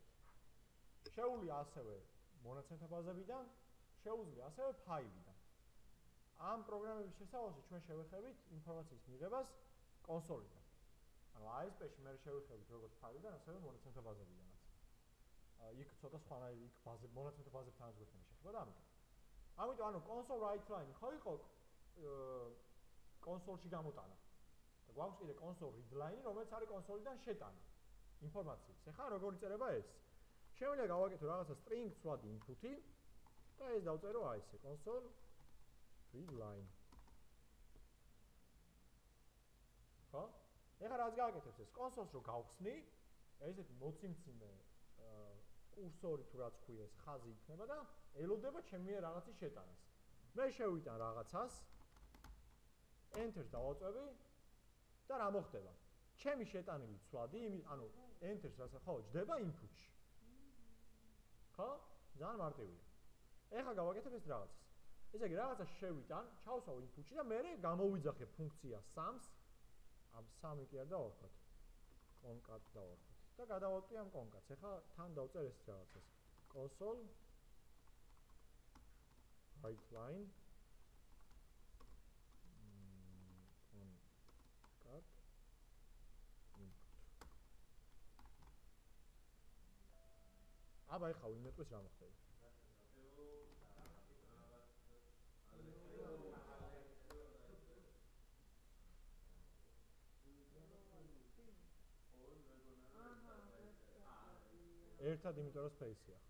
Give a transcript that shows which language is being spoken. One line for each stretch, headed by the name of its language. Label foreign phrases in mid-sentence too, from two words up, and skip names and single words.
Georgian: შეუძლია ასევე მონაცემთა ბაზებიდან, შეუძლია ასევე ფაილიდან. ამ პროგრამების შესავალში ჩვენ შევეხებით ინფორმაციის მიღებას კონსოლიდან. ანუ ASP-ში მე შევეხებით როგორც ფაილიდან, ასევე მონაცემთა ბაზებიდანაც. იქ ცოტა სხვანაირი იქ მონაცემთა ბაზებთან გვექნება შეხება და ამიტომ. ამიტომ ანუ
English: console write line
Georgian: ხო იყო კონსოლში გამოტანა. და გვაქვს კიდე
English: console read line,
Georgian: რომელიც არის კონსოლიდან შეტანა ინფორმაციის. ეხლა როგორ იწერება ეს? შემიძლია გავაკეთო რაღაცა string სვადი input-ი და ეს დავწერო აი ესე
English: console read line.
Georgian: ხო? ეხლა რაც გააკეთებს ეს კონსოლს რო გავხსნი, ესეთი მოციმციმე კურსორი თუ რაც ქვია ეს ხაზი იქნება და ელოდება ჩემი რაღაცის შეტანას. მე შევიტან რაღაცას, enter-ს დავაწვევი და რა მოხდება? ჩემი შეტანილი ცვლადი, ანუ enter-ს რასაც ხო, ჯდება input-ში. ხო? ძალიან მარტივია. ეხლა გავაკეთებ ეს რაღაცას. ესე იგი რაღაცა შევიტან, ჩავსვავ input-ში და მე გამოვიძახებ ფუნქცია sums ამ 3 კი არ დავარქვათ. concat დავარქვათ. და გადავატვი ამ concat-ს. ეხლა თან დავწერ ეს რაღაცას.
English: console write line concat input.
Georgian: აბა ეხლა ვიმეტყვის რა მოხდება. ერთად იმიტომ რომ space-ია, ხო?